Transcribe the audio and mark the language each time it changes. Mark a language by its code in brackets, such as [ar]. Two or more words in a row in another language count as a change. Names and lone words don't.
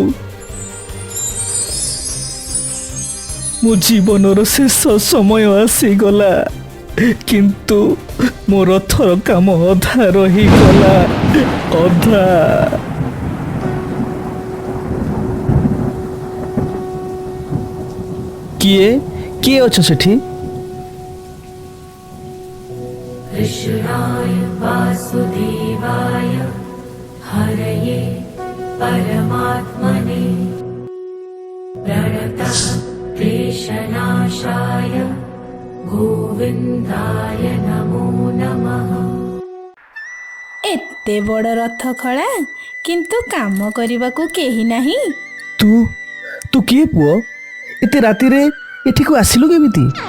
[or] ମୋ ଜୀବନର ଶେଷ ସମୟ ଆସିଗଲା, କିନ୍ତୁ ମୋ ରଥର କାମ ଅଧା ରହିଗଲା, ଅଧା। କିଏ ଅଛ ସେଠି? [sa] कृष्णाय वासुदेवाय हरये परमात्मने प्रणतः क्लेशनाशाय ଗୋବିନ୍ଦାୟ ନମୋ ନମଃ। [or] ଏତେ ବଡ଼ ରଥ ଖଳା, କିନ୍ତୁ କାମ କରିବାକୁ କେହି ନାହିଁ। ତୁ କିଏ ପୁଅ? ଏତେ ରାତିରେ ଏଠିକୁ ଆସିଲୁ କେମିତି?